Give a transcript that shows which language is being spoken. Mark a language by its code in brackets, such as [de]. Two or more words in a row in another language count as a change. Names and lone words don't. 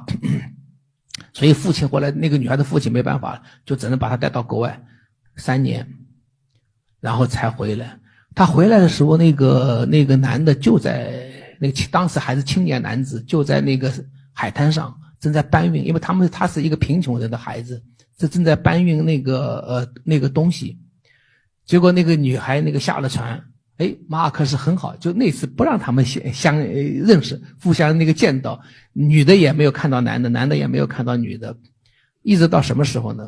[zh] 所以父親後來那個女孩的父親沒辦法，就只能把她帶到國外3年，然後才回來。他回來的時候，那個男的就在當時還是青年男子，就在那個海灘上正在搬運，因為他是一個貧窮人的孩子，正在搬運那個東西。結果那個女孩下了船，馬爾克斯很好，就那次不讓他們相認識，互相見到，女的也沒有看到男的，男的也沒有看到女的，一直到什麼時候呢？